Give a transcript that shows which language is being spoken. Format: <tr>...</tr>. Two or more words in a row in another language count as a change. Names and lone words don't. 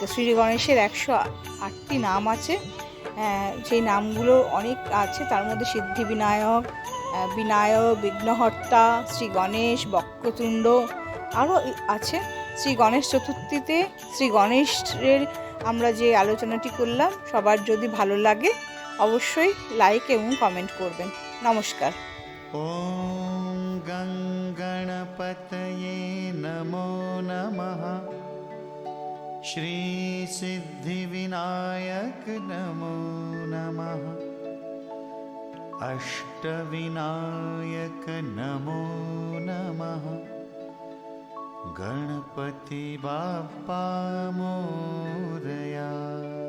<bn>শ্রী গণেশের 108টি নাম আছে, সেই নামগুলো অনেক আছে, তার মধ্যে সিদ্ধি বিনায়ক, বিঘ্নহর্তা, শ্রী গণেশ, বক্রতুণ্ড আরও আছে। শ্রী গণেশ চতুর্থীতে শ্রী গণেশের আমরা যে আলোচনাটি করলাম, সবার যদি ভালো লাগে অবশ্যই লাইক এবং কমেন্ট করবেন। নমস্কার।</bn> <sa>ওম গং গণপতয়ে নমো নমঃ। श्रीसिद्धिविनायक नमो नमः। अष्टविनायक नमो नमः।</sa> <mr>गणपति बाप्पा मोरया।</mr>